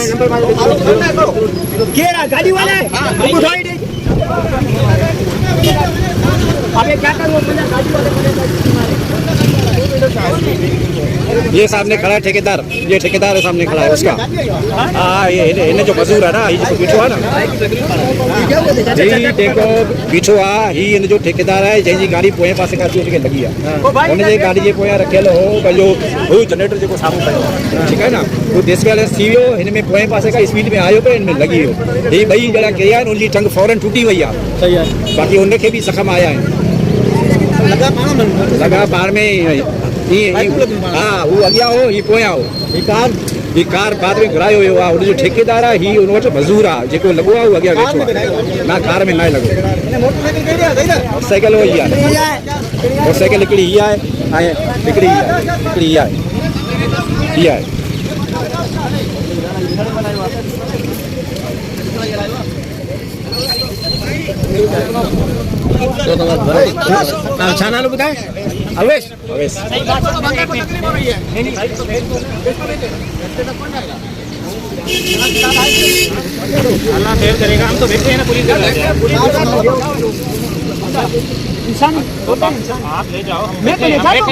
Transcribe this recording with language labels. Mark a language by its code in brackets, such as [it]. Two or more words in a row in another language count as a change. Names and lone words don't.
[ur] کیڑا گاڑی والا ہے اٹھائی دے ابے کیا کرو گاڑی والے یہ سامنے کھڑا ہے ٹھیکیدار یہ ٹھیکیدار ہے سامنے کھڑا ہے اس کا ہاں یہ انہیں جو مزدور ہے نا یہ جو [sd] बीठो है ना जी देखो बीठो आहे ही इन जो ठेकेदार है जंहिंजी गाड़ी पोएं पासे खां अची वञी लॻी आहे हुन जे गाड़ी जे पोयां रखियल हो पंहिंजो हू जनरेटर जेको साम्हूं पियो ठीकु आहे न हू डिसबैलेंस थी वियो हिन में पोएं पासे खां स्पीड में आयो पियो हिन में लॻी वियो ही ॿई ॼणा किरिया आहिनि हुनजी टंग फौरन टुटी वई आहे सही आहे बाक़ी हुनखे बि ज़ख़्म आया आहिनि लॻा पाण में हाँ वो अॻियां हो ही पोयां हो ही कार बाद में घुरायो वियो आहे हुनजो ठेकेदार आहे ही हुन वटि मज़दूर आहे जेको लॻो आहे उहो अॻियां वेठो आहे ना कार में न आहे लॻो मोटरसाइकिल वही आहे मोटरसाइकिल हिकिड़ी हीअ आहे ऐं हिकिड़ी हीअ आहे हीअ आहे अच्छा नालो बताए अवेश अवेश [ur] اللہ خیر کرے گا ہم تو بیٹھے ہیں نا پولیس انسان ہوتا ہے انسان آپ لے جاؤ میں تو لے جاتا ہوں